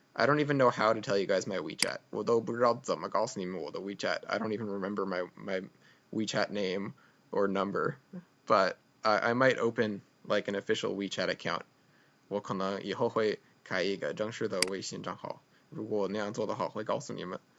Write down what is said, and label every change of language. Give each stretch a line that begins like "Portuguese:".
English: I don't even know how to tell you guys my WeChat.
Chinese: 我都不知道怎么告诉你们我的 WeChat.
English: I don't even remember my WeChat name or number. But I might open like an official WeChat account.
Chinese: 我可能以后会开一个正式的微信账号。如果那样做的话，会告诉你们。